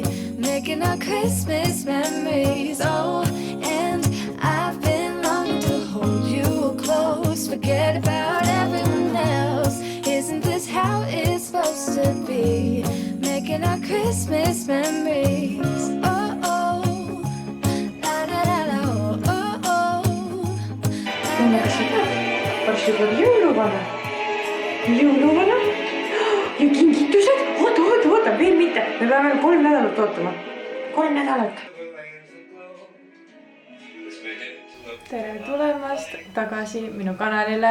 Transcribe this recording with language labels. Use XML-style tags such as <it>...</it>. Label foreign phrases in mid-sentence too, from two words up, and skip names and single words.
<en>Making our Christmas memories. Oh, and I've been longing to hold you close. Forget about everyone else. Isn't this how it's supposed to be? Making our Christmas memories. Oh, oh. La, la, la, la, oh, oh, oh.</en> <et>Õnneks seda. Varsti tuleb jõuluvana. Jõuluvana. Ja kingitused. Oota, veel mitte. Me peame 3 nädalat ootama. 3 nädalat. Tere tulemast tagasi minu kanalile.</et>